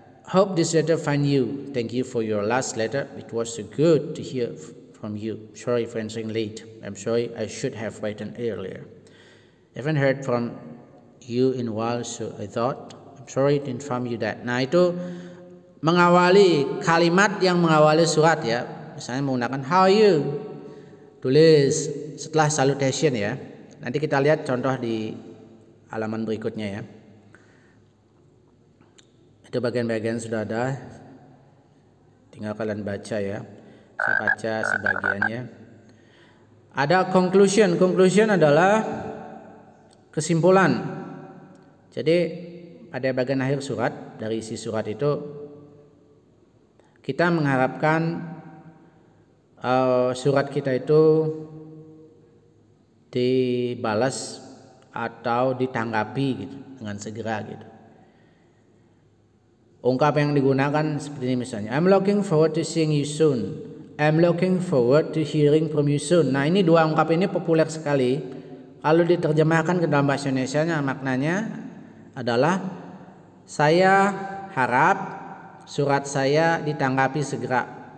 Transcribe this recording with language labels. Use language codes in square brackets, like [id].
[en] Hope this letter find you. Thank you for your last letter. It was so good to hear from you. Sorry for answering late. I'm sorry I should have written earlier. I haven't heard from you in a while, so I thought I'm sorry to inform you that. [id] Nah, itu mengawali kalimat yang mengawali surat ya. Misalnya menggunakan [en] how are you. [id] Tulis setelah salutation ya. Nanti kita lihat contoh di halaman berikutnya ya. Itu bagian-bagian sudah ada. Tinggal kalian baca ya. Saya baca sebagiannya. Ada conclusion. Conclusion adalah kesimpulan. Jadi pada bagian akhir surat, dari isi surat itu kita mengharapkan surat kita itu dibalas atau ditanggapi gitu dengan segera gitu. Ungkapan yang digunakan seperti ini misalnya, [en] I'm looking forward to seeing you soon. I'm looking forward to hearing from you soon. [id] Nah, ini dua ungkapan ini populer sekali. Kalau diterjemahkan ke dalam bahasa Indonesianya, maknanya adalah saya harap surat saya ditanggapi segera.